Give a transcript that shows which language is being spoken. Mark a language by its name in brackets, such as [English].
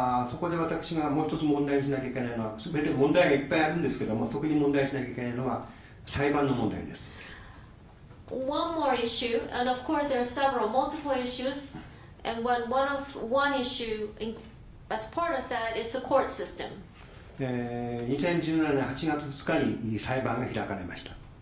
[Japanese] そこで私がもう一つ問題にしなきゃいけないのは、全て問題がいっぱいあるんですけども、特に問題にしなきゃいけないのは裁判の問題です。 [English] One more issue, and of course there are several multiple issues, and one issue as part of that is the court system. [Japanese] 2017年8月2日に裁判が開かれました。